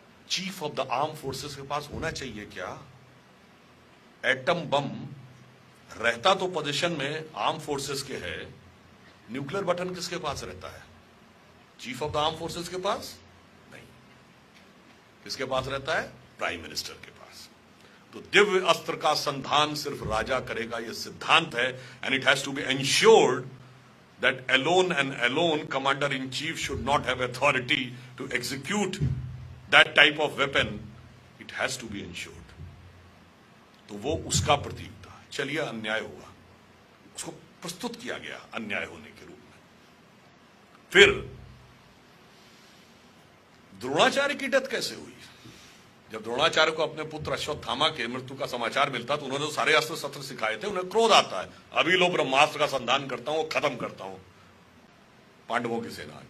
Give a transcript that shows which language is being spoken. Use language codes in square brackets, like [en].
[hi] Chief of the arm forces के पास होना चाहिए। क्या एटम बम रहता तो पोजीशन में आर्म फोर्सेस के है, न्यूक्लियर बटन किसके पास रहता है? Chief of the arm forces के पास नहीं। किसके पास रहता है? प्राइम मिनिस्टर के पास। तो दिव्य अस्त्र का संधान सिर्फ राजा करेगा, यह सिद्धांत है। [en] And it has to be ensured that alone and alone commander-in-chief should not have authority to execute that type of weapon. It has to be ensured. [hi] तो वो उसका प्रतीक था। चलिए अन्याय हुआ, उसको प्रस्तुत किया गया अन्याय होने के रूप में। फिर द्रोणाचार्य की डेथ कैसे हुई? जब द्रोणाचार्य को अपने पुत्र अश्वत्थामा के मृत्यु का समाचार मिलता तो उन्होंने तो सारे अस्त्र शस्त्र सिखाए थे, उन्हें क्रोध आता है, अभी लो ब्रह्मास्त्र का संधान करता हूं, खत्म करता हूं पांडवों की सेना।